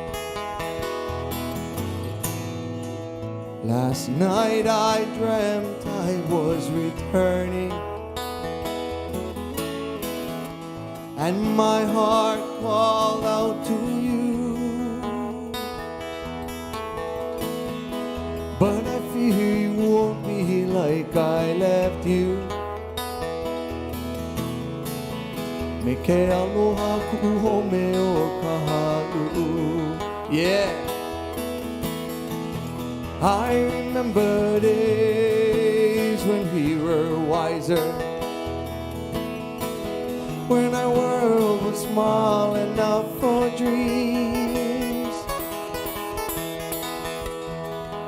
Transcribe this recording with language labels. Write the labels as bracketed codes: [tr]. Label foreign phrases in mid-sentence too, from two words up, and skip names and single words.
[en] Last night I dreamt I was returning, and my heart called out to you. But I fear you won't be like I left you. [haw] Me ke aloha kuhome o kahalu'u. [en] Yeah. I remember days when we were wiser, when our world was small enough for dreams.